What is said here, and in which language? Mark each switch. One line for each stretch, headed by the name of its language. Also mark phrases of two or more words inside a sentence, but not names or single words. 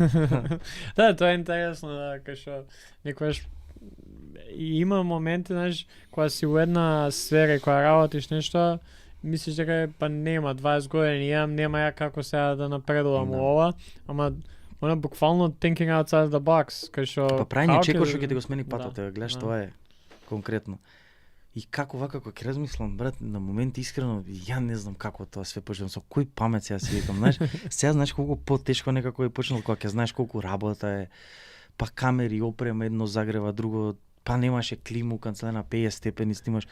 Macedonian: Да, тоа е интересно, да, кај што некојаш и има моменти, знаеш, кога си во една сфера и кога работиш нешто, мислиш дека па нема 20 години имам, нема ја како сега да напредувам ова, ама она буквално
English: thinking outside the box,
Macedonian: кај што па прајање чекор што ќе ти го смени патот, гледаш, тоа е конкретно. И како вака кога ќе размислам, брат, на моменти искрено ја не знам како тоа све почнам, со кој памет сега си викам, знаеш, сега знаеш колку потешко некако е почнало кога ќе знаеш колку работа е, па камери, опрема, едно загрева, друго, па немаше климу, канцеларна 50 степени снимаш.